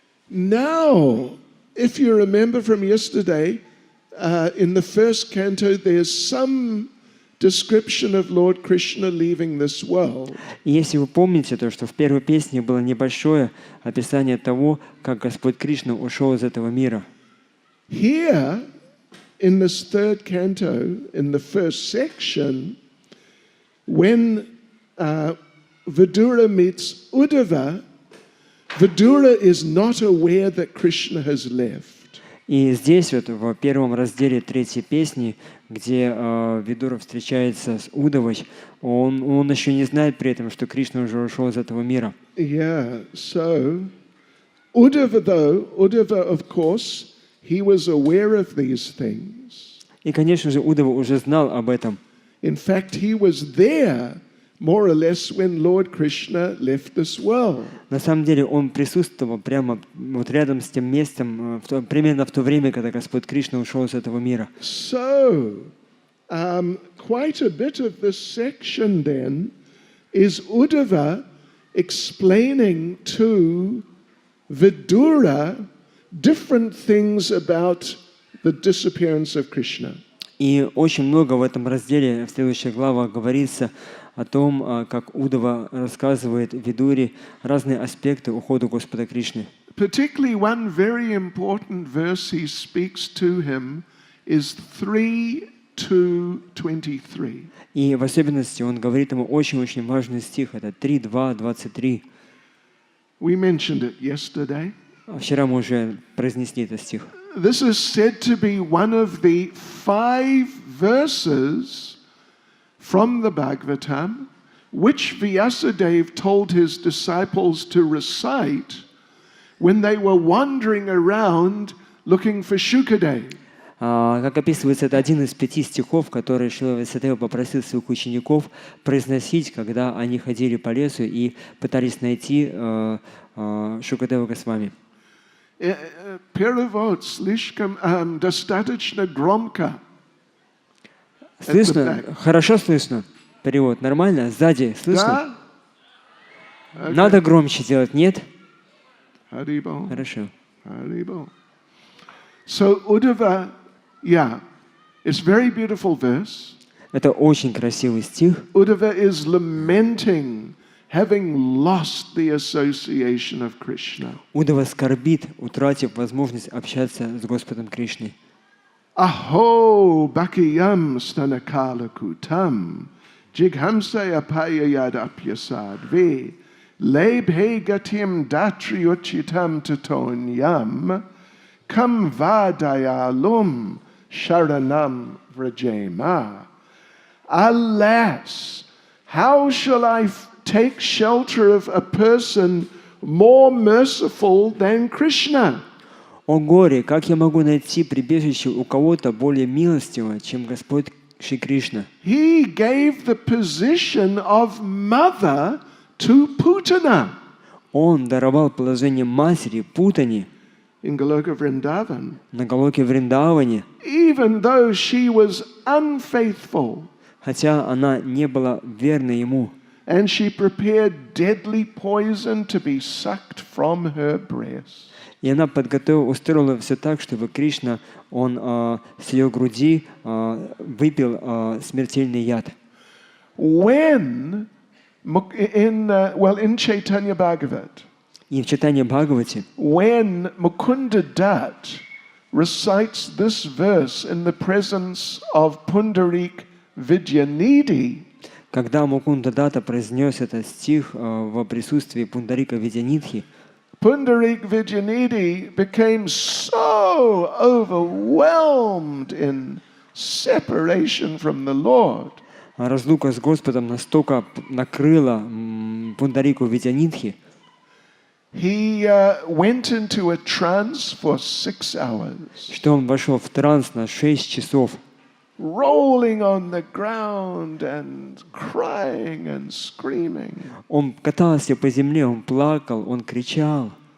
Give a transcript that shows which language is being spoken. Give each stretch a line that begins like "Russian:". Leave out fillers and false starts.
English: Now, if you remember from yesterday, in the first canto, there's some description of Lord Krishna leaving this world.
Russian: И если вы помните то, что в первой песне было небольшое описание того, как Господь Кришна ушел из этого мира.
English: Here, in this third canto, in the first section, when Vidura meets Uddhava, Vidura is not aware that Krishna has left.
Russian: И здесь вот в первом разделе третьей песни, где Видура встречается с Удавой, он еще не знает при этом, что Кришна уже ушел из этого мира.
English: Yeah, so Uddhava, of course, he was aware of these things.
Russian: И, конечно же, Удава уже знал об этом.
English: In fact, he was there more or less when Lord Krishna left this world.
Russian: На самом деле он присутствовал прямо вот рядом с тем местом, примерно в то время, когда Господь Кришна ушел из этого мира.
English: So, quite a bit of this section then is Uddhava explaining to Vidura different things about the disappearance of Krishna.
Russian: И очень много в этом разделе, в следующих главах, говорится о том, как Удава рассказывает Видуре разные аспекты ухода Господа Кришны.
English: Particularly one very important verse he speaks to him is 3:2-23.
Russian: И в особенности он говорит ему очень-очень важный стих, это 3:2-23.
English: We mentioned it yesterday.
Russian: Вчера мы уже произнесли этот стих.
English: This is said to be one of the 5 verses from the Bhagavatam which Vyasadeva told his disciples to recite when they were wandering around looking for Shukadeva.
Russian: Как описывается, это один из 5 стихов, которые Шрила Вьясадева попросил своих учеников произносить, когда они ходили по лесу и пытались найти Шукадеву Госвами. Перевод слишком достаточно громко. Слышно? Хорошо слышно? Перевод нормально? Сзади слышно? Да? Надо громче делать, нет? Харибол. Хорошо.
English: Haribol. So Uddhava, yeah, it's a very beautiful verse. Это очень красивый стих. Uddhava is lamenting having lost the association of Krishna. Удава скорбит, утратив возможность общаться с Господом Кришной.
Sanskrit: Aho bhakiyam stanakala kutam jighamsaya payayadapyasadve lebhe gatim datriuchitam tatonyam kam vadayalum sharanam vrajema.
English: Alas, how shall I take shelter of a person more merciful than Krishna?
Russian: О горе, как я могу найти прибежище у кого-то более милостивого, чем Господь Шри Кришна?
English: He gave the position of mother to Putana.
Russian: Он даровал положение матери Путани
English: In Goloka Vrindavan,
Russian: на Галоке Вриндаване,
English: even though she was unfaithful,
Russian: хотя она не была верной ему.
English: and she prepared deadly poison to be sucked from her breast.
Russian: И она устроила все так, чтобы Кришна, он с ее груди выпил смертельный яд.
English: When in Chaitanya Bhagavat,
Russian: И в Чайтанье Бхагавате,
English: when Mukunda Dutt recites this verse in the presence of Pundarik Vidyanidhi,
Russian: когда Мукунда Дата произнес этот стих в присутствии Пундарика Видянидхи,
English: Pundarik Vidyanidhi became so overwhelmed in separation from the Lord.
Russian: разлука с Господом настолько накрыла Пундарику Видянидхи,
English: He went into a trance for 6 hours,
Russian: что он вошел в транс на 6 часов,
English: rolling on the ground and crying and screaming.
Russian: Он катался по земле, он плакал, он кричал.